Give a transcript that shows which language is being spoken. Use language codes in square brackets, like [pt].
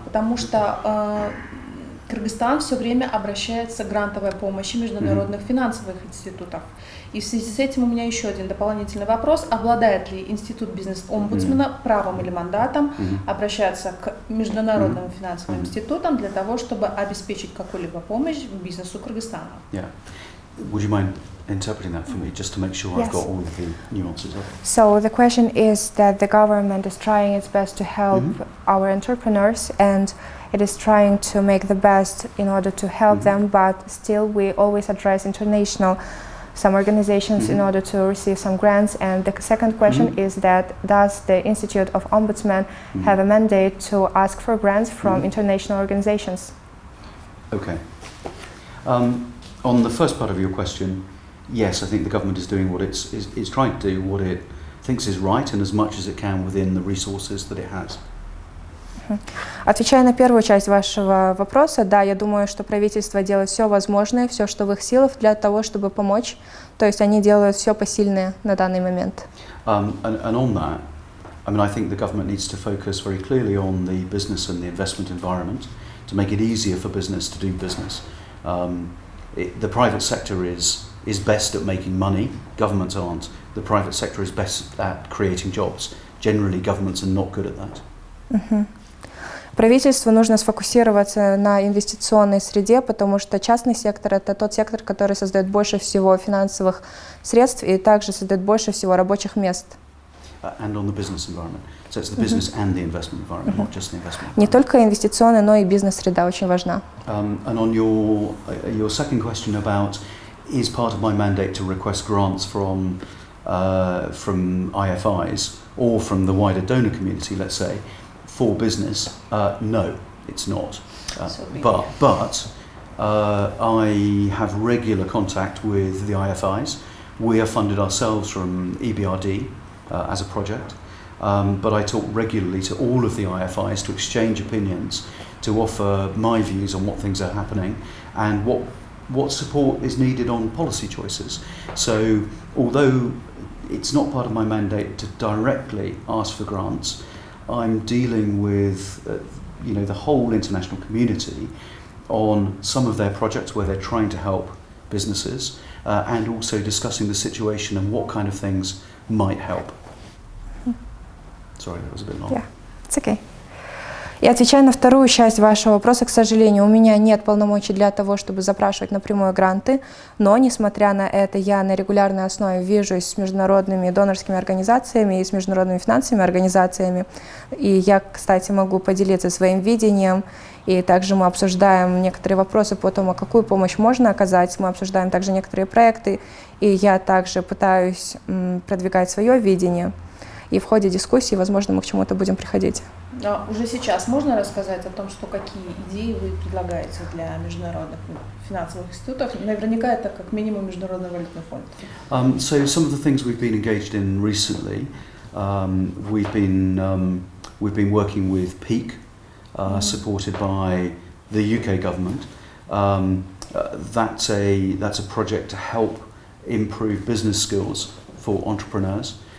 [ru] Потому что Кыргызстан все время обращается к грантовой помощи международных финансовых институтов. И в связи с этим у меня еще один дополнительный вопрос. Обладает ли институт бизнес-омбудсмена правом или мандатом обращаться к международным финансовым институтам для того, чтобы обеспечить какую-либо помощь бизнесу Кыргызстана? [en] Yeah. Would you mind interpreting that for me, just to make sure I've got all of the nuances of it? So the question is that the government is trying its best to help our entrepreneurs, and it is trying to make the best in order to help them, but still we always address some organizations in order to receive some grants. And the second question is that does the Institute of Ombudsman have a mandate to ask for grants from international organizations? Okay. On the first part of your question, yes, I think the government is doing what it's trying to do what it thinks is right, and as much as it can within the resources that it has. [ru] Отвечая на первую часть вашего вопроса, да, я думаю, что правительство делает все возможное, все, что в их силах для того, чтобы помочь. То есть они делают все посильное на данный момент. [en] And on that, I mean, I think the government needs to focus very clearly on the business and the investment environment to make it easier for business to do business. The private sector is best at making money. Governments aren't. The private sector is best at creating jobs. Generally, governments are not good at that. [ru] Правительству нужно сфокусироваться на инвестиционной среде, потому что частный сектор – это тот сектор, который создает больше всего финансовых средств и также создает больше всего рабочих мест. [en] And on the business environment. So it's the business and the investment environment, not just the investment environment. [ru] Не только инвестиционная, но и бизнес-среда очень важна. [en] And on your second question about is part of my mandate to request grants from IFIs or from the wider donor community, let's say, for business, no, it's not. But I have regular contact with the IFIs. We are funded ourselves from EBRD as a project, but I talk regularly to all of the IFIs to exchange opinions, to offer my views on what things are happening and what support is needed on policy choices. So although it's not part of my mandate to directly ask for grants, I'm dealing with the whole international community on some of their projects where they're trying to help businesses and also discussing the situation and what kind of things might help. Sorry, that was a bit long. Yeah, it's okay. [ru] И отвечая на вторую часть вашего вопроса, к сожалению, у меня нет полномочий для того, чтобы запрашивать напрямую гранты, но, несмотря на это, я на регулярной основе вижусь с международными донорскими организациями и с международными финансовыми организациями. И я, кстати, могу поделиться своим видением, и также мы обсуждаем некоторые вопросы по тому, какую помощь можно оказать, мы обсуждаем также некоторые проекты, и я также пытаюсь продвигать свое видение. И в ходе дискуссии, возможно, мы к чему-то будем приходить. Уже сейчас можно рассказать о том, что какие идеи вы предлагаете для международных финансовых институтов? Наверняка это как минимум Международный валютный фонд. [en] So some of the things we've been engaged in recently, we've been working with Peak, supported by the UK government. That's a project to help improve business skills for entrepreneurs.